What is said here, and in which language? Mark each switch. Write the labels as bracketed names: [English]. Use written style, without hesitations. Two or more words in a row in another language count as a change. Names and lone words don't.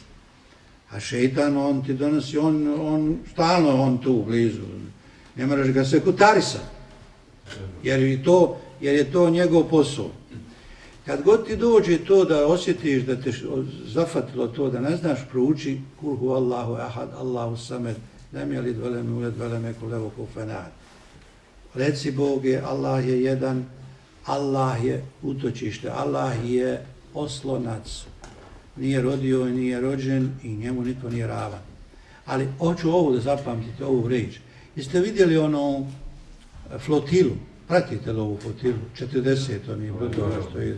[Bosnian] A šeitan, on ti donosi, on stalno on tu blizu. Ne moraš ga sekutarisati, jer je to njegov posao. Kad god ti dođe to da osjetiš da te zafatilo to, da ne znaš, prouči [Arabic] قل هو الله أحد الله الصمد لم يلد ولم يولد ولم يكن له كفوا أحد. [Bosnian] Reci Boge, Allah je jedan, Allah je utočište, Allah je oslonac. Nije rodio i nije rođen i njemu niko nije ravan. Ali hoću ovo da zapamtite, ovu riječ. Jeste vidjeli ono flotilu? Pratite li ovu flotilu? 40, oni brodova što ide.